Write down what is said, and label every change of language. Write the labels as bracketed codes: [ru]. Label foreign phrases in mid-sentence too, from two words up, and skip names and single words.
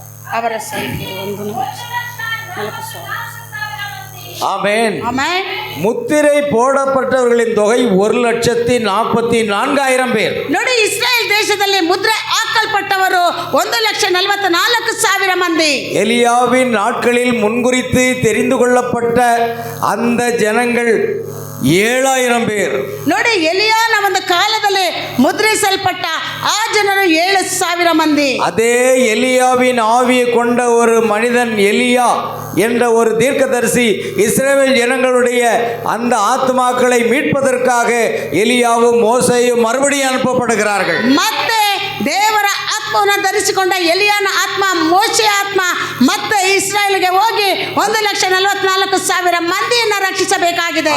[kn] ಅವರ ಸಂಖ್ಯೆ 1,04,000. [ta] ஆமென். [kn] ಆಮೆನ್. [ta] முத்திரை போடப்பட்டவர்களின் தொகை 1,44,000 பேர். [kn] ನೋಡಿ, ಇಸ್ರಾಯೇಲ್ ದೇಶದಲ್ಲಿ ಮುದ್ರೆ ಹಾಕಲ್ಪಟ್ಟವರು 1,44,000 ಮಂದಿ. [ta] எலியாவின் நாட்களில் முன்குறித்து தெரிந்து கொள்ளப்பட்ட அந்த ஜனங்கள் 7,000 பேர். [kn] ನೋಡಿ, ಎಲಿಯಾನ ಒಂದು ಕಾಲದಲ್ಲಿ ಮುದ್ರಿಸಲ್ಪಟ್ಟ ಆ ಜನರು 7,000 ಮಂದಿ. [ta] அதே எலியாவின் ஆவியை கொண்ட ஒரு மனிதன் எலியா என்ற ஒரு தீர்க்கதரிசி இஸ்ரவேல் ஜனங்களுடைய அந்த ஆத்மாக்களை மீட்பதற்காக எலியாவும் மோசேயும் மறுபடியும் அனுப்பப்படுகிறார்கள். [kn] ಮತ್ತೆ ದೇವರ ಆತ್ಮವನ್ನು ಧರಿಸಿಕೊಂಡ ಎಲಿಯಾನ ಆತ್ಮ, ಮೋಶೆಯ ಆತ್ಮ ಮತ್ತೆ ಇಸ್ರಾಯೇಲ್ಗೆ ಹೋಗಿ 1,44,000 ಮಂದಿಯನ್ನು ರಕ್ಷಿಸಬೇಕಾಗಿದೆ.